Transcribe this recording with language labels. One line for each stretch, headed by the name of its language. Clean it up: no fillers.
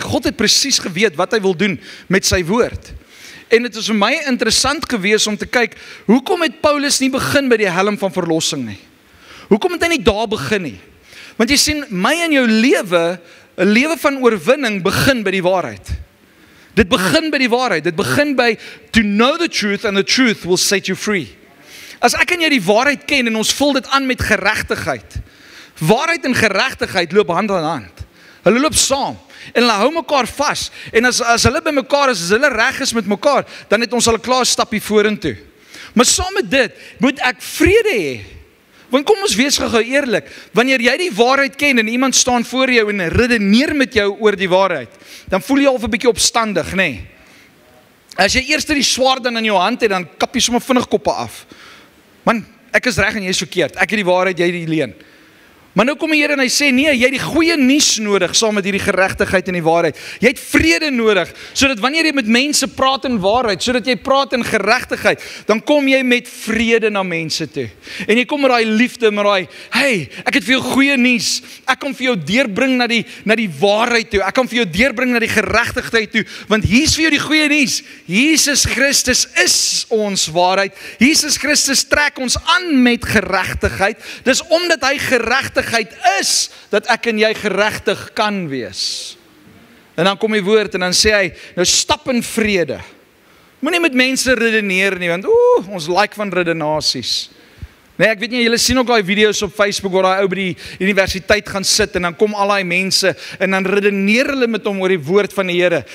Afrikaans: God het presies geweet wat hy wil doen met sy woord. En dit is vir my interessant gewees om te kyk, hoekom het Paulus nie begin by die helm van verlossing nie? Hoekom het hy nie daar begin nie? Want jy sien, my en jou lewe, 'n lewe van oorwinning begin by die waarheid. Dit begin by die waarheid. Dit begin by
English: to know the truth and the truth will set you free.
Afrikaans: As ek en jy die waarheid ken en ons vul dit aan met geregtigheid. Waarheid en geregtigheid loop hand aan hand. Hulle loop saam en hulle hou mekaar vas. En as hulle by mekaar is, as hulle reg is met mekaar, dan het ons al 'n klaar stappie vorentoe. Maar saam met dit moet ek vrede hê. Want kom ons wees gou eerlik, wanneer jy die waarheid ken en iemand staan voor jou en redeneer met jou oor die waarheid, dan voel jy al 'n bietjie opstandig, nê? Nee. As jy eers die swaard dan in jou hand het, dan kap jy sommer vinnig koppe af. Man, ek is reg en jy is verkeerd. Ek het die waarheid, jy die leuen. Maar nou kom die Here en hy sê, nee, jy het die goeie nuus nodig, saam met hierdie geregtigheid en die waarheid. Jy het vrede nodig, sodat wanneer jy met mense praat in waarheid, sodat jy praat in geregtigheid, dan kom jy met vrede na mense toe. En jy kom met daai liefde, met daai, hey, ek het vir jou goeie nuus. Ek kan vir jou deurbring na die waarheid toe. Ek kan vir jou deurbring na die geregtigheid toe, want hier's vir jou die goeie nuus. Jesus Christus is ons waarheid. Jesus Christus trek ons aan met geregtigheid. Dis omdat hy geregtigheid is, dat ek en jy geregtig kan wees. En dan kom die woord en dan sê hy, nou stap in vrede. Moenie met mense redeneer nie, want ons like van redenasies. Nee, ek weet nie, julle sien ook daai video's op Facebook waar daai ou by die universiteit gaan sit en dan kom al daai mense en dan redeneer hulle met hom oor die woord van die Here.